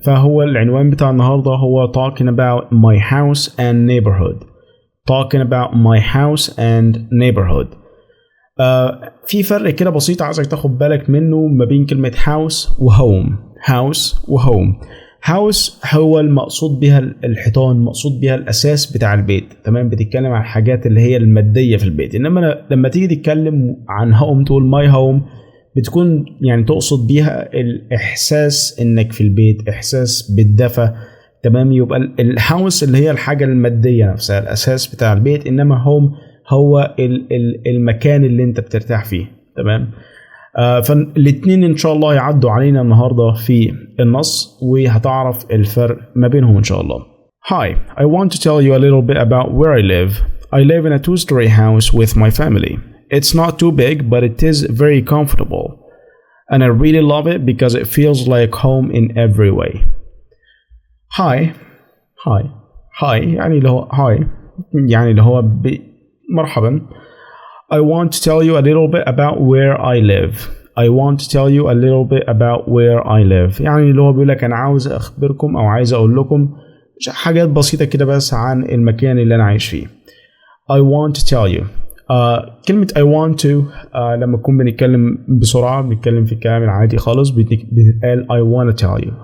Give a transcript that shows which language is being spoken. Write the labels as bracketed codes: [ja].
[ar] فهو العنوان بتاع النهارده هو [en] talking about my house and neighborhood. talking about my house and neighborhood. [ar] في فرق كده بسيط عايزك تاخد بالك منه ما بين كلمة house وهوم. house وهوم. هاوس هو المقصود بها الحيطان، مقصود بها الاساس بتاع البيت، تمام. بتتكلم عن الحاجات اللي هي الماديه في البيت. انما لما تيجي تتكلم عن هوم تقول ماي هوم، بتكون يعني تقصد بيها الاحساس انك في البيت، احساس بالدفى، تمام. يبقى الهاوس اللي هي الحاجه الماديه نفسها، الاساس بتاع البيت، انما هوم هو المكان اللي انت بترتاح فيه، تمام. فالاتنين ان شاء الله يعدوا علينا النهارده في النص، وهتعرف الفرق ما بينهم ان شاء الله. [en] Hi, I want to tell you a little bit about where I live. I live in a two-story house with my family. It's not too big, but it is very comfortable. And I really love it because it feels like home in every way. [ar] Hi يعني اللي هو hi، يعني اللي هو مرحبا. [en] I want to tell you a little bit about where I live. I want to tell you a little bit about where I live. [ar] يعني اللي هو بيقول لك أنا عاوز أخبركم أو عايز أقول لكم حاجات بسيطة كده بس عن المكان اللي أنا عايش فيه. [en] I want to tell you. [ar] كلمة [en] I want to [ar] لما نكون بنتكلم بسرعة، بنتكلم في الكلام العادي خالص، بتقال [en] I wanna tell you.